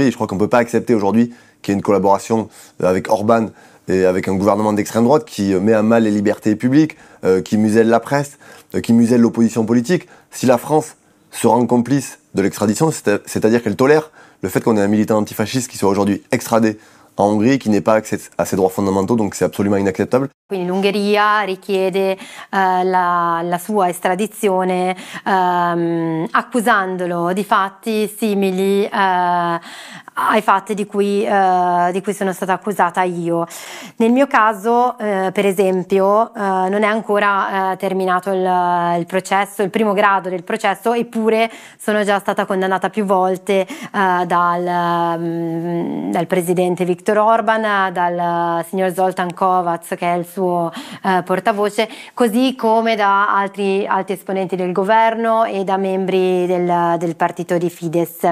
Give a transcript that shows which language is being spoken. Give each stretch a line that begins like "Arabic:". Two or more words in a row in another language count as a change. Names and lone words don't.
French: Et je crois qu'on ne peut pas accepter aujourd'hui qu'il y ait une collaboration avec Orban et avec un gouvernement d'extrême droite qui met à mal les libertés publiques, qui muselle la presse, qui muselle l'opposition politique. Si la France se rend complice de l'extradition, c'est-à-dire qu'elle tolère le fait qu'on ait un militant antifasciste qui soit aujourd'hui extradé en Hongrie, qui n'ait pas accès à ses droits fondamentaux, donc c'est absolument inacceptable.
Italian: Quindi l'Ungheria richiede la sua estradizione accusandolo di fatti simili ai fatti di cui sono stata accusata io. Nel mio caso, per esempio, non è ancora terminato il processo, il primo grado del processo, eppure sono già stata condannata più volte dal presidente Viktor Orban, dal signor Zoltán Kovács, che è il suo portavoce, così come da altri esponenti del governo e da membri del partito di Fidesz.